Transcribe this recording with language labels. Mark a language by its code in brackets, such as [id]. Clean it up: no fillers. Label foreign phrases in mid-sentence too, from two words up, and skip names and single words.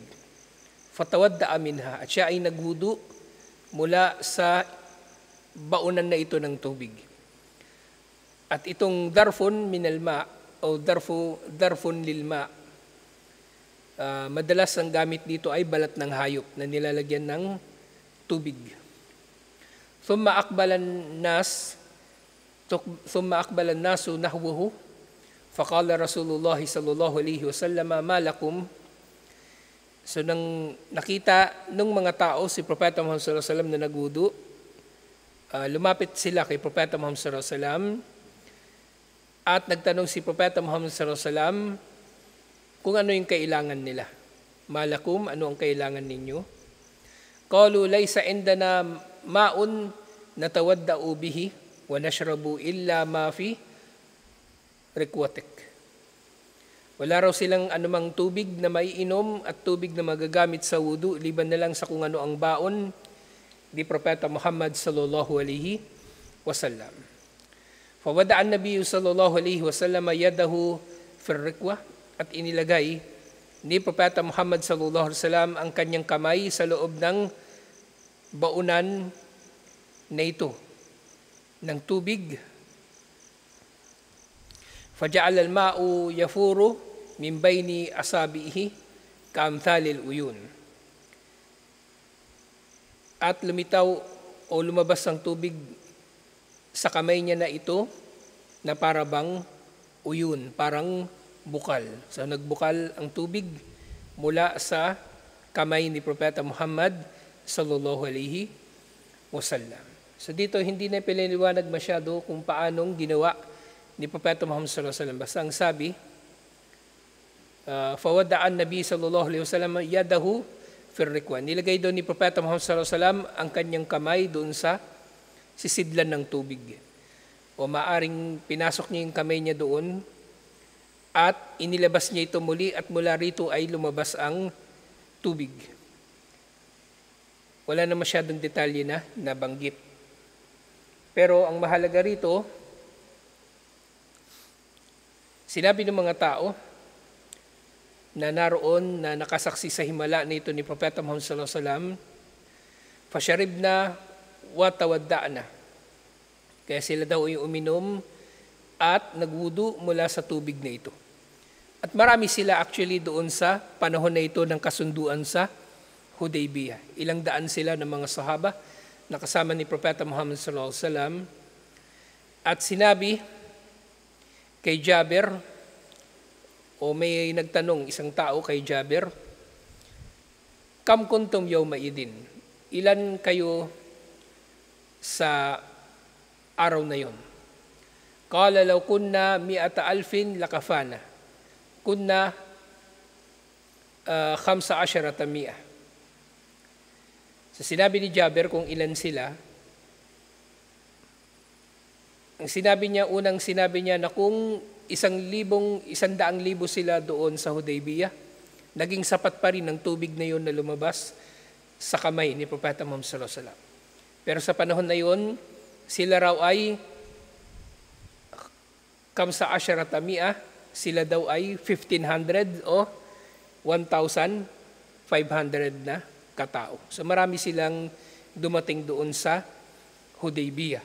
[ar] فتوضأ منها, [tl] at siya ay nagwudu mula sa baunan na ito ng tubig. At itong [ar] ظرف من الماء [tl] o [ar] ظرف للماء, [tl] madalas ang gamit dito ay balat ng hayop na nilalagyan ng tubig. [ar] ثم أقبل الناس نحوه فقال رسول الله صلى الله عليه وسلم ما لكم. [tl] So nang nakita ng mga tao si Propeta Muhammad [ar] صلى الله عليه وسلم [tl] na nagwudu, lumapit sila kay Propeta Muhammad [ar] صلى الله عليه وسلم. [tl] At nagtanong si Propeta Muhammad [ar] صلى الله عليه وسلم [tl] kung ano yung kailangan nila. Malakum, ano ang kailangan ninyo? [ar] قالوا ليس عندنا ماء نتوضأ به ونشرب إلا ما في ركوتك. [tl] Wala raw silang anumang tubig na maiinom at tubig na magagamit sa wudu, liban na lang sa kung ano ang baon ni Propeta Muhammad [ar] صلى الله عليه وسلم. فوضع النبي صلى الله عليه وسلم يده في الركوة, [tl] at inilagay ni Propeta Muhammad [ar] صلى الله عليه وسلم [tl] ang kanyang kamay sa loob ng baunan na ito ng tubig. [ar] فجعل الماء يفور من بين أصابعه كأمثال العيون. [tl] At lumitaw o lumabas ang tubig sa kamay niya na ito na para bang uyun, parang bukal. So nagbukal ang tubig mula sa kamay ni Propeta Muhammad [ar] صلى الله عليه وسلم. [tl] So dito hindi na pinaliwanag masyado kung paanong ginawa ni Propeta Muhammad [ar] صلى الله عليه وسلم. [tl] Basta ang sabi, [ar] فوضع النبي صلى الله عليه وسلم يده في الركوة. [tl] Nilagay doon ni Propeta Muhammad [ar] صلى الله عليه وسلم [tl] ang kanyang kamay doon sa sisidlan ng tubig. O maaring pinasok niya yung kamay niya doon at inilabas niya ito muli at mula rito ay lumabas ang tubig. Wala na masyadong detalye na nabanggit. Pero ang mahalaga rito, sinabi ng mga tao na naroon na nakasaksi sa himala nito ni Propeta Muhammad [ar] صلى الله عليه وسلم, فشربنا وتوضأنا. [tl] Kaya sila daw ay uminom at nagwudu mula sa tubig na ito. At marami sila actually doon sa panahon na ito ng kasunduan sa Hudaybiyah. Ilang daan sila ng mga sahaba na kasama ni Propeta Muhammad [ar] صلى الله عليه وسلم. [tl] At sinabi kay Jabir, o may nagtanong isang tao kay Jabir, [ar] كم كنتم يومئذ? [tl] Ilan kayo sa araw na yon? [ar] قال لو كنا 100,000 لكفانا. كنا 15,000. [tl] So sinabi ni Jabir kung ilan sila. Ang sinabi niya, unang sinabi niya na kung 100,000 sila doon sa Hudaybiyah, naging sapat pa rin ang tubig na yon na lumabas sa kamay ni Propeta Muhammad [ar] صلى الله عليه وسلم. [tl] Pero sa panahon na yon, sila raw ay [ar] خمس عشرة مائة, [tl] sila daw ay 1,500 o 1,500 na katao. So marami silang dumating doon sa Hudaybiyah.